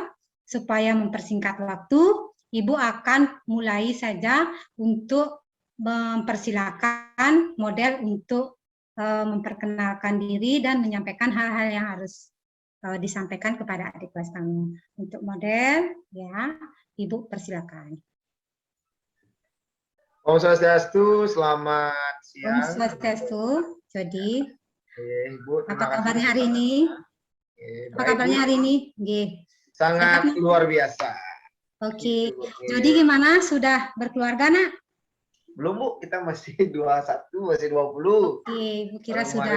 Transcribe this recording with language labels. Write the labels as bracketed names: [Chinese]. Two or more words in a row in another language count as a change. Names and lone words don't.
[Indonesian] Supaya mempersingkat waktu, Ibu akan mulai saja untuk mempersilakan model untuk memperkenalkan diri dan menyampaikan hal-hal yang harus disampaikan kepada adik kelas kamu. Untuk model, ya, Ibu persilakan. Om Swastiastu, selamat Om siang. Swastiastu, Jody. Ibu, Apa kabarnya hari ini? Apa baik, kabarnya Bu. hari ini? Nggih. Sangat Sehat, luar biasa. Oke. Gitu, Bu. Jody gimana? Sudah berkeluarga, Nak? Belum, Bu, kita masih 21, masih 20. Oke, Ibu kira Kemarin sudah